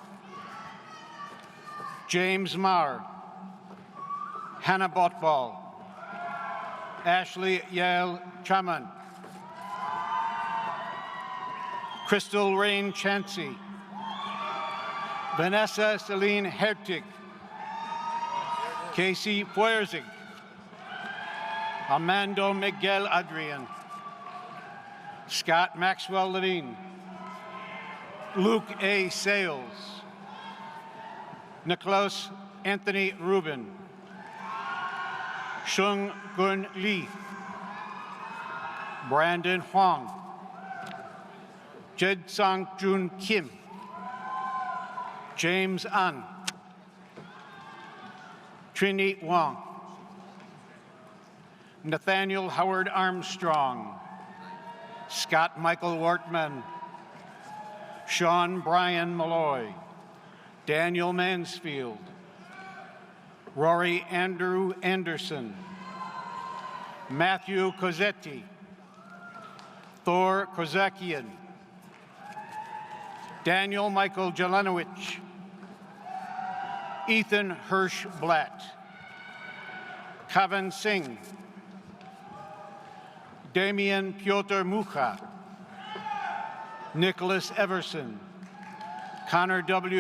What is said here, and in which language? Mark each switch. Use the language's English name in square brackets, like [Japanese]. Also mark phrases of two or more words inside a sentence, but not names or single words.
[English] James Marr, Hannah Botball, Ashley Yael Chaman, Crystal Rain Chansey, Vanessa Celine Hertig, Casey Fuerzig, Armando Miguel Adrian, Scott Maxwell Levine, Luke A. Sales, Nicholas Anthony Rubin, Shung Gun Lee, Brandon Huang, Jed Sang Jun Kim, James An, Trini Wong, Nathaniel Howard Armstrong, Scott Michael Wortman, Sean Brian Malloy, Daniel Mansfield, Rory Andrew Anderson, Matthew Cosetti, Thor Kozakian, Daniel Michael Jelenowicz, Ethan Hirsch Blatt, Kavan Singh, Damian Piotr Mucha, Nicholas Everson, Connor W.